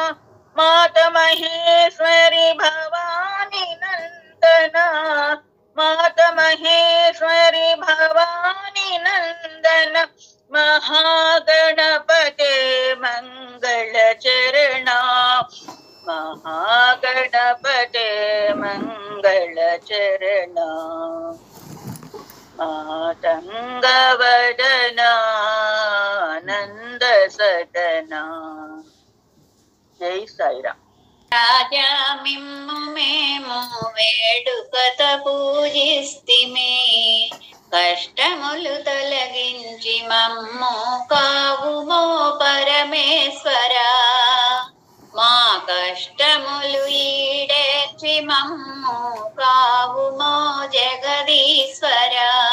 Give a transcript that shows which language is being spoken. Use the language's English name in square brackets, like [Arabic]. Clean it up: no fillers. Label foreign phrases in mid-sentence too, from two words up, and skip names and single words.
[Sanskrit] मातमहेश्वरि भवानी नन्दना मातमहेश्वरि भवानी नन्दना महागणपते मङ्गलचरणा महागणपते मङ्गलचरणा मातङ्गवदना नन्दसदना जय साईराम [Telugu] రాజా మిమ్ము మేము వేడుకత పూజిస్తిమే కష్టములు తొలగించి మమ్ము కావుమో పరమేశ్వరా మా కష్టములు ఈడేర్చి మమ్ము కావుమో జగదీశ్వరా